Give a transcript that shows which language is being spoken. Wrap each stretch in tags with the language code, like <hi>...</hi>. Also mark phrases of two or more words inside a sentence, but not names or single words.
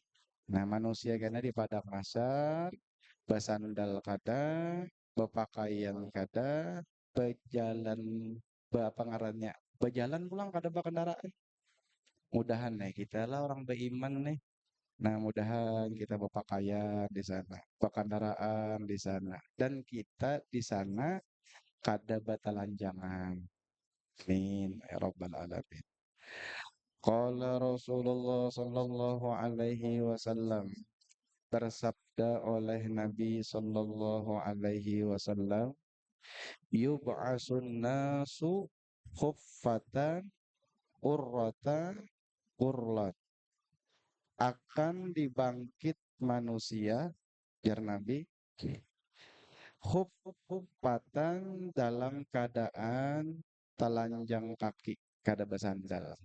<bjn>Nah, manusia karena di padang mahsyar bersandal kada, berpakaian kada, berjalan, apa ngarannya, berjalan pulang kada berkendaraan. Mudahan nih kita lah orang beriman nih. Nah, mudahan kita berpakaian di sana, berkendaraan di sana, dan kita di sana kada batalanjangan.</bjn> <ar>آمين يا رب العالمين. قال رسول الله صلى الله عليه وسلم,</ar> <bjn>bersabda oleh Nabi</bjn> <ar>صلى الله عليه وسلم، يبعث الناس حفاة عراة غرلا.</ar> <bjn>Akan dibangkit manusia, jar Nabi, khuffatan dalam keadaan telanjang kaki, kada bersandal.</bjn>